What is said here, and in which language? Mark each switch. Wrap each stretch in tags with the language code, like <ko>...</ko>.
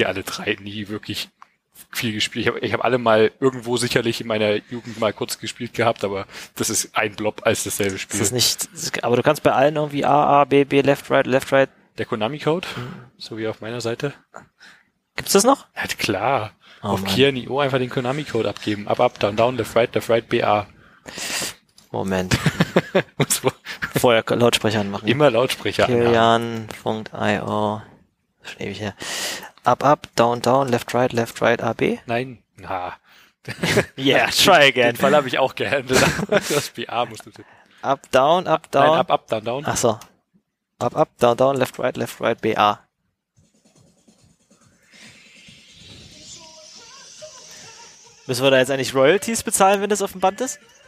<de>Ich habe die alle drei nie wirklich viel gespielt. Ich hab alle mal irgendwo sicherlich in meiner Jugend mal kurz gespielt gehabt, aber das ist ein Blob als dasselbe Spiel. Das ist nicht. Aber du kannst bei allen irgendwie A, A, B, B,</de> <en>left, right,</en> <de>der Konami-Code, so wie auf meiner Seite. Gibt's das noch? Ja, klar. Oh, auf Kian.io einfach den Konami-Code abgeben.</de> <en>Up, up, down, down, left, right, BA.</en> <de>Moment. Vorher Lautsprecher anmachen. Immer Lautsprecher anmachen. Kian.io. Schon ewig her.</de> <en>Up, up, down, down, left, right, AB.</en> <de>Nein. Na.</de> <en>Yeah, try again.</en> <de>Den Fall habe ich auch gehandelt. Das BA musst du tippen.</de> <en>Up, down, up, down.</en> <de>Nein,</de> <en>up, up, down, down.</en> <de>Ach so.</de> <en>Up, up, down, down, left, right, BA.</en> <de>Müssen wir da jetzt eigentlich Royalties bezahlen, wenn das auf dem Band ist?</de>